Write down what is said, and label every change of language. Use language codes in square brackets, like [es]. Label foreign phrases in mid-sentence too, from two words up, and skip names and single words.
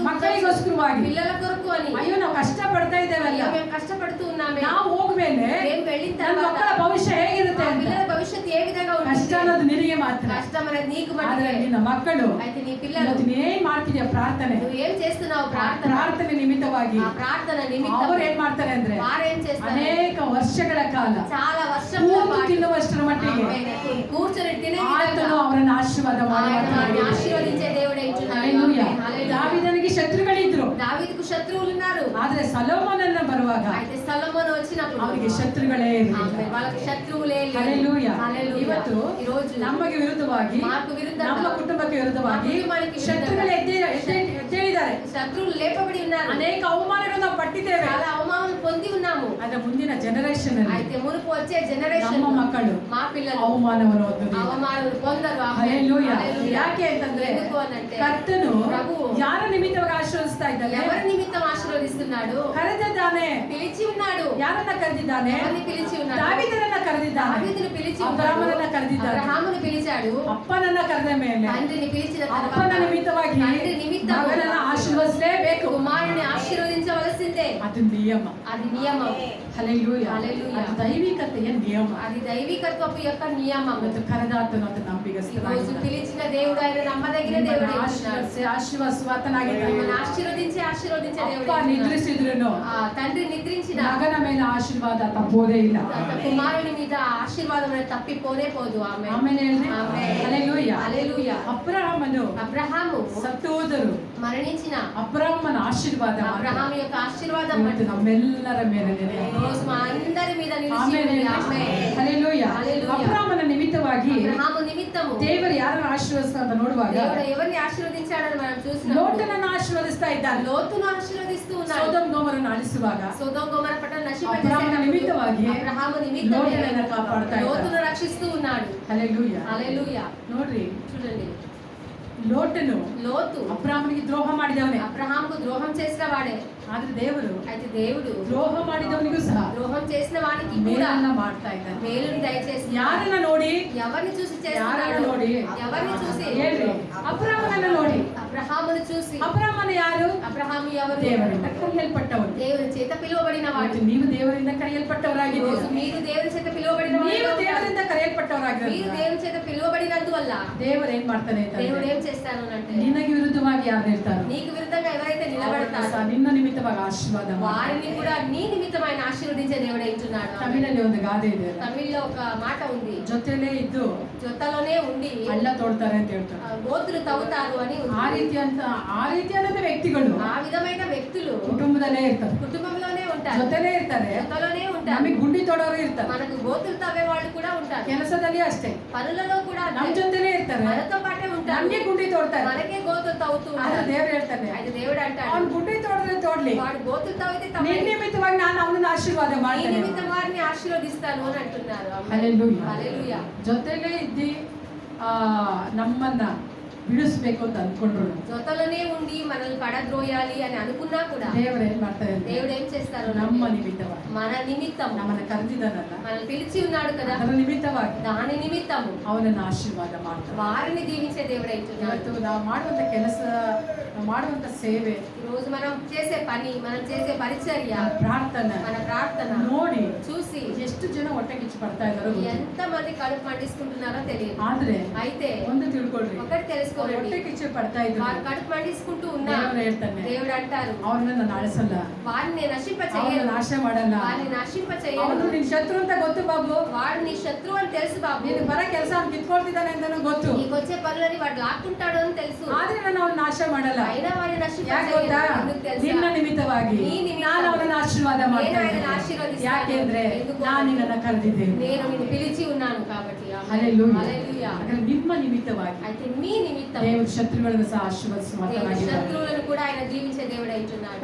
[kn] ಮಕ್ಕಳಿಗೋಸ್ಕರವಾಗಿ. [te] పిల్లల కొరకు అని [kn] ಅಯ್ಯೋ ನಾವು ಕಷ್ಟಪಡ್ತಾ ಇದ್ದೇವಲ್ಲ, [te] అయ్యో, మేము కష్టపడుతూ ఉన్నామే, [kn] ನಾವು ಹೋಗ್ಮೇಲೆ [te] మేము వెళ్ళిన [kn] ನನ್ನ [te] తర్వాత [kn] ಮಕ್ಕಳ ಭವಿಷ್ಯ ಹೇಗಿರುತ್ತೆ [te] ఆ [kn] ಅಂತ. [te] పిల్లల భవిష్యత్తు ఏ విధంగా [kn] ಕಷ್ಟ [te] ఉంటుంది? [kn] ಅನ್ನೋದು ನಿನಗೆ ಮಾತ್ರ. [te] కష్టం అనేది నీకు [kn] ಆದ್ರೆ [te] మటుకే. [kn] ನಿನ್ನ ಮಕ್ಕಳು [te] అయితే నీ పిల్లలు [kn] ಇವತ್ತು ನೀನ್ ಮಾಡ್ತಿದ್ಯಾ ಪ್ರಾರ್ಥನೆ, [te] నువ్వు ఏం చేస్తున్నావు? [kn] ಆ [te] ప్రార్థన. [kn] ಪ್ರಾರ್ಥನೆ ನಿಮಿತ್ತವಾಗಿ [te] ఆ ప్రార్థన నిమిత్తం [kn] ಅವರು ಏನ್ ಮಾಡ್ತಾರೆ ಅಂದ್ರೆ [te] వారేం చేస్తారు? [kn] ಅನೇಕ ವರ್ಷಗಳ ಕಾಲ [te] చాలా వర్షముల [kn] ಕೂತು [te] పాటు [kn] ತಿನ್ನುವಷ್ಟರ ಮಟ್ಟಿಗೆ [te] ఆమె కూర్చొని తినే [kn] ಆತನು [te] విధంగా [kn] ಅವರನ್ನು ಆಶೀರ್ವಾದ ಮಾಡಿ [te] ఆయన వారిని [kn] ಮಾಡ್ತಾನೆ. [te] ఆశీర్వదించే దేవుడే ఉంటున్నాడు. [kn] ಹಲ್ಲೆಲೂಯಾ. [te] ఆమేన్. హల్లెలూయా. [kn] ದಾವೀದನಿಗೆ ಶತ್ರುಗಳಿದ್ರು, [te] దావీదుకు శత్రువులు ఉన్నారు. [kn] ಆದ್ರೆ ಸೊಲೊಮೋನನ ಬರುವಾಗ [te] అయితే సొలొమోను వచ్చినప్పుడు [kn] ಅವರಿಗೆ ಶತ್ರುಗಳೇ ಇರಲಿಲ್ಲ. [te] ఆమేన్. వాళ్ళకి శత్రువులే లేరు. [kn] ಹಲ್ಲೆಲೂಯಾ. [te] హల్లెలూయా. [kn] ಇವತ್ತು [te] ఈ రోజు [kn] ನಮಗೆ ವಿರುದ್ಧವಾಗಿ, [te] మాకు విరుద్ధంగా, [kn] ನಮ್ಮ ಕುಟುಂಬಕ್ಕೆ ವಿರುದ್ಧವಾಗಿ [te] మా కుటుంబానికి [kn] ಶತ್ರುಗಳು ಎದ್ದೇಳಿದ್ದಾರೆ. [te] శత్రువులు లేపబడి ఉన్నారు. [kn] ಅನೇಕ ಅವಮಾನಗಳನ್ನು ನಾವು ಪಟ್ಟಿದ್ದೇವೆ. [te] చాలా అవమానం పొంది ఉన్నాము. [kn] ಆದ್ರೆ ಮುಂದಿನ ಜನರೇಷನ್ ಅಲ್ಲಿ [te] అయితే మునుపు వచ్చే జనరేషన్ [kn] ನಮ್ಮ ಮಕ್ಕಳು [te] మా పిల్లలు [kn] ಅವಮಾನವನ್ನು ಹೊಂದುವುದಿಲ್ಲ. [te] అవమానాలు పొందరు. ఆమేన్. [kn] ಹಲ್ಲೆಲೂಯಾ. [te] హల్లెలూయా. [kn] ಯಾಕೆ ಅಂತಂದ್ರೆ [te] ఎందుకు అనంటే [kn] ಕರ್ತನು [te] ప్రభువు [kn] ಯಾರ ನಿಮಿತ್ತವಾಗಿ ಆಶೀರ್ವದಿಸ್ತಾ ಇದ್ದಾನೆ? [te] ఎవరి నిమిత్తం ఆశీర్వదిస్తున్నాడు? [kn] ಕರೆದಿದ್ದಾನೆ. [te] పిలిచి ఉన్నాడు. [kn] ಯಾರನ್ನ ಕರೆದಿದ್ದಾನೆ? [te] ఎవరిని పిలిచి ఉన్నాడు? [kn] ದಾವೀದನನ್ನ ಕರೆದಿದ್ದಾನೆ. [te] దావీదును పిలిచి [kn] ಅಬ್ರಹಾಮನನ್ನ [te] ఉన్నాడు. [kn] ಕರೆದಿದ್ದಾನೆ. [te] అబ్రహామును పిలిచాడు. [kn] ಅಪ್ಪನನ್ನ ಕರೆದ ಮೇಲೆ [te] తండ్రిని పిలిచిన [kn] ಅಪ್ಪನ [te] తర్వాత [kn] ನಿಮಿತ್ತವಾಗಿ [te] తండ్రి నిమిత్తము [kn] ಮಗನನ್ನ ಆಶೀರ್ವದಿಸಲೇಬೇಕು. [te] కుమారుని ఆశీర్వదించవలసిందే. [kn] ಅದು నిಯಮ. [te] అది నియమం. [kn] ಹಲ್ಲೆಲೂಯಾ. ಹಲ್ಲೆಲೂಯಾ. ಅದು ದೈವಿಕತೆಯ ನಿಯಮ. [te] అది దైవికత్వపు యొక్క నియమం. [kn] ಮತ್ತು ಕರೆದಾತನು ಅದು [te] ఈ రోజు [kn] ನಂಬಿಗಸ್ತನಾಗಿದ್ದಾನೆ. [te] పిలిచిన దేవుడు ఆయన నమ్మదగిన దేవుడు [kn] ನಿಮ್ಮನ್ನ ಆಶೀರ್ವದಿಸುವಾತನಾಗಿದ್ದಾನೆ. [te] మిమ్మల్ని ఆశీర్వదించే దేవుడు [kn] ಅಪ್ಪ ನಿದ್ರಿಸಿದ್ರು [te] తండ్రి నిద్రించిన [kn] ಮಗನ ಮೇಲೆ ಆಶೀರ್ವಾದ ತಪ್ಪೋದೇ ಇಲ್ಲ. [te] కుమారుని మీద ఆశీర్వాదం అనేది తప్పిపోనే పోదు. ఆమె [kn] ಆಮೇಲೆ ಹೇಳ್ರಿ. ಆಮೆನ್. ಹಲ್ಲೆಲೂಯಾ. [te] హల్లెలూయా. [kn] ಅಬ್ರಹಾಮನು [te] అబ్రహాము [kn] ಸತ್ತು ಹೋದರು. [te] మరణించిన [kn] ಅಬ್ರಹಾಮನ ಆಶೀರ್ವಾದ ಮಾತ್ರ. [te] అబ్రహాము యొక్క ఆశీర్వాదం [kn] ಇವತ್ತು ನಮ್ಮೆಲ್ಲರ ಮೇಲೆ ನೆಲೆ [te] ఈ రోజు మా అందరి మీద నిలిచి [kn] ಆಮೆನ್. [te] ఉంది. ఆమేన్. [kn] ಹಲ್ಲೆಲೂಯಾ. [te] హల్లెలూయా. [kn] ಅಬ್ರಹಾಮನ ನಿಮಿತ್ತವಾಗಿ [te] అబ్రహాము నిమిత్తము [kn] ದೇವರು ಯಾರನ್ನು ಆಶೀರ್ವದಿಸ್ತಾ ಅಂತ ನೋಡುವಾಗ [te] దేవుడు ఎవరిని ఆశీర్వదించాడని మనం చూసినప్పుడు [kn] ಲೋಟನನ್ನು ಆಶೀರ್ವದಿಸ್ತಾ ಇದ್ದಾನೆ. [te] లోతును ఆశీర్వదిస్తూ ఉన్నాడు. [kn] ಸೊದೋಮ್ ಗೊಮೋರನ್ನು ಅಳಿಸುವಾಗ [te] సొదొమ గొమొర్రా పట్టణం [kn] అబ్రహాము నిమిత్తವಾಗಿ [te] అబ్రహాము నిమిత్తమే [kn] ಲೋಟುನನ್ನು ಕಾಪಾಡುತಾ ಇದ್ದಾನೆ. [te] లోతును రక్షిస్తూ ఉన్నాడు. [kn] ಹಲ್ಲೆಲೂಯಾ. [te] హల్లెలూయా. [kn] ನೋಡ್ರಿ, [te] చూడండి, [kn] ಲೋಟನು [te] లోతు [kn] ಅಬ್ರಹಾಮನಿಗೆ ದ್ರೋಹ ಮಾಡಿದವನೇ. [te] అబ్రహాముకు ద్రోహం చేసిన వాడే. [kn] ಆದ್ರೆ ದೇವರು [te] అయితే దేవుడు [kn] ದ್ರೋಹ ಮಾಡಿದವನಿಗೂ ಸಹ [te] ద్రోహం చేసిన వానికి కూడా [kn] ಮೇಲನ್ನ ಮಾಡ್ತಾ ಇದ್ದಾನೆ. [te] మేలుని దయచేసి [kn] ಯಾರನ್ನ ನೋಡಿ? [te] ఎవరిని చూసి [kn] ಯಾರನ್ನ [te] చేస్తున్నాడు? [kn] ನೋಡಿ? [te] ఎవరిని చూసి? [kn] ಹೇಳ್ರಿ, ಅಬ್ರಹಾಮನನ್ನ ನೋಡಿ. [te] అబ్రహామును చూసి. [kn] ಅಬ್ರಹಾಮನ ಯಾರು? [te] అబ్రహాము ఎవరు? [kn] ದೇವರಿಂದ ಕರೆಯಲ್ಪಟ್ಟವನು. [te] దేవుని చేత పిలువబడిన వాడు. [kn] ಇವತ್ತು ನೀವು ದೇವರಿಂದ ಕರೆಯಲ್ಪಟ್ಟವರಾಗಿದ್ದೀರಿ. [te] రోజు మీరు దేవుని చేత పిలువబడిన [kn] ನೀವು [te] వారు. [kn] ದೇವರಿಂದ [te] మీరు [kn] ಕರೆಯಲ್ಪಟ್ಟವರಾಗಿದ್ದೀರಿ. [te] దేవుని చేత పిలువబడినందువల్ల [kn] ದೇವರು ಏನ್ ಮಾಡ್ತಾನೆ [te] దేవుడు [kn] ಅಂತಂದ್ರೆ, [te] ఏం చేస్తాను అంటే [kn] ನಿನಗೆ ವಿರುದ್ಧವಾಗಿ ಯಾರು ಇರ್ತಾರೋ [te] నీకు విరుద్ధంగా ఎవరైతే నిలబడతారో [kn] ನಿನ್ನ ನಿಮಿತ್ತವಾಗಿ ಆಶೀರ್ವಾದ ಮಾಡ್ತಾನೆ. [te] వారిని కూడా నీ నిమిత్తమైన ఆశీర్వదించే దేవుడు ఉంటున్నాడు. [kn] ತಮಿಳಲ್ಲಿ ಒಂದು ಗಾದೆ ಇದೆ, [te] తమిళ్లో ఒక మాట ఉంది, [kn] ಜೊತೆಲೇ ಇದ್ದು [te] జొత్తలోనే ఉండి [kn] ಹಳ್ಳ ತೋಡ್ತಾರೆ ಅಂತ ಹೇಳ್ತಾರೆ. [te] గోతులు తవ్వుతారు అని ఉంది. [kn] ಆ ರೀತಿಯಾದಂತ ವ್ಯಕ್ತಿಗಳು [te] ఆ విధమైన వ్యక్తులు [kn] ಕುಟುಂಬದಲ್ಲೇ ಇರ್ತಾರೆ, [te] కుటుంబంలోనే ఉంటారు, [kn] ಜೊತೆಲೇ ಇರ್ತಾರೆ. [te] జొత్తలోనే ఉంటారు. [kn] ನಮಗೆ ಗುಂಡಿ ತೋಡೋರು ಇರ್ತಾರೆ, [te] మనకు గోతులు తవ్వే వాళ్ళు కూడా ఉంటారు. [kn] ಕೆಲಸದಲ್ಲಿ ಅಷ್ಟೇ [te] పనులలో కూడా [kn] ನಮ್ [te] అంతే. [kn] ಜೊತೆಲೇ ಇರ್ತಾರೆ, [te] మనతో పాటే ఉంటారు. [kn] ನಮ್ಗೆ ಗುಂಡಿ ತೋಡ್ತಾರೆ. [te] మనకే గోతులు తవ్వుతూ [kn] ಆದ್ರೆ [te] ఉంటారు. [kn] ದೇವ್ರು ಹೇಳ್ತಾನೆ, [te] అయితే దేవుడు అంటాడు, [kn] ಅವ್ನು ಗುಂಡಿ ತೋಡಿದ್ರೆ ತೋಡ್ಲಿ, [te] వాడు గోతులు తవ్వితే [kn] ನಿನ್ನ [te] తవ్వండి. [kn] ನಿಮಿತ್ತವಾಗಿ ನಾನು ಅವನನ್ನು ಆಶೀರ್ವಾದ [te] నీ [kn] ಮಾಡ್ತೇನೆ. [te] నిమిత్తం వారిని ఆశీర్వదిస్తాను అని అంటున్నారు. [kn] ಹಲ್ಲೆಲೂಯಾ. [te] హల్లెలూయా. [kn] ಜೊತೆಲೇ ಇದ್ದಿ ನಮ್ಮನ್ನ ಬಿಡಿಸ್ಬೇಕು ಅಂತ ಅಂದ್ಕೊಂಡ್ರು. [te] జొత్తలోనే ఉండి మనల్ని పడద్రోయాలి అని అనుకున్నా కూడా [kn] ದೇವರು ಏನ್ ಮಾಡ್ತಾರೆ ಅಂದ್ರೆ, [te] దేవుడు ఏం చేస్తారు? [kn] ನಮ್ಮ ನಿಮಿತ್ತವಾಗಿ [te] మన నిమిత్తం [kn] ನಮ್ಮನ್ನ ಕರೆದಿದ್ದಾನಲ್ಲ, [te] మనల్ని పిలిచి ఉన్నాడు కదా, [kn] ಅದರ ನಿಮಿತ್ತವಾಗಿ [te] దాని నిమిత్తము [kn] ಅವನನ್ನು ಆಶೀರ್ವಾದ ಮಾಡ್ತಾರೆ. [te] వారిని దీవించే దేవుడు అవుతున్నాడు. [kn] ಇವತ್ತು ನಾವು ಮಾಡುವಂತ ಕೆಲಸ, ನಾವು ಮಾಡುವಂತ ಸೇವೆ, [te] ఈ రోజు మనం చేసే పని, మనం చేసే పరిచర్య, [kn] ಪ್ರಾರ್ಥನೆ [te] మన ప్రార్థన [kn] ನೋಡಿ [te] చూసి [kn] ಎಷ್ಟು ಜನ ಹೊಟ್ಟೆಕಿಚ್ಚು ಪಡ್ತಾ ಇದಾರೋ ಗೊತ್ತಿಲ್ಲ. [te] ఎంత మంది కడుపు మండిస్తుంటున్నారో తెలియదు. [kn] ಆದ್ರೆ [te] అయితే [kn] ಒಂದು ತಿಳ್ಕೊಳ್ರಿ, [te] ఒకటి తెలుసుకోండి, [kn] ಹೊಟ್ಟೆ ಕಿಚ್ಚು ಪಡ್ತಾ ಇದ್ರು [te] వారు కడుపు మండిస్తుంటూ ఉన్నారు. [kn] ದೇವರು ಹೇಳ್ತಾನೆ, [te] దేవుడు అంటారు, [kn] ಅವ್ರನ್ನ ನಾನು ಅಳಿಸಲ್ಲ, [te] వారిని నశింప [kn] ಅವ್ರನ್ನ [te] చేయను, [kn] ನಾಶ ಮಾಡಲ್ಲ. [te] వారిని నశింప [kn] ಅವನು [te] చేయను. [kn] ನಿನ್ ಶತ್ರು ಅಂತ ಗೊತ್ತು ಬಾಬು, [te] వాడు నీ శత్రువు అని తెలుసు బాబు. [kn] ನೀನು ಬರ ಕೆಲಸ ಕಿತ್ಕೊಳ್ತಿದ್ದಾನೆ ಅಂತಾನು ಗೊತ್ತು, [te] నీకు వచ్చే పనులని వాడు లాక్కుంటాడు అని తెలుసు. [kn] ಆದ್ರೆ ನಾನು ಅವನ ನಾಶ ಮಾಡಲ್ಲ. [te] అయినా వారిని నశింప [kn] ಯಾಕೆ [te] చేయను. [kn] ಗೊತ್ತಾ? [te] ఎందుకు తెలుసా? [kn] ನಿನ್ನ ನಿಮಿತ್ತವಾಗಿ [te] నీ ನಿಮಿತ್ತ [kn] ನಾನು ಅವನನ್ನು ಆಶೀರ್ವಾದ [te] నేను [kn] ಮಾಡ್ತೇನೆ. [te] ఆయనను ఆశీర్వదిస్తాను. [kn] ಯಾಕೆಂದ್ರೆ [te] ఎందుకు? [kn] ನಾನು ನಿನ್ನನ್ನು ಕರೆದಿದ್ದೇನೆ. [te] నేను నిన్ను పిలిచి ఉన్నాను కాబట్టి. [kn] ಹಲ್ಲೆಲೂಯಾ. [te] హల్లెలూయా. [kn] ಹಾಗಾದ್ರೆ ನಿಮ್ಮ ನಿಮಿತ್ತವಾಗಿ [te] అయితే మీ నిమిత్తం [kn] ದೇವರು ಶತ್ರುಗಳನ್ನು ಸಹ ಆಶೀರ್ವದಿಸುವ [te] దేవుడు [kn] ಮಾತನಾಡಿದ್ದಾರೆ. [te] శత్రువులను కూడా ఆయన దీవించే దేవుడు అవుతున్నాడు.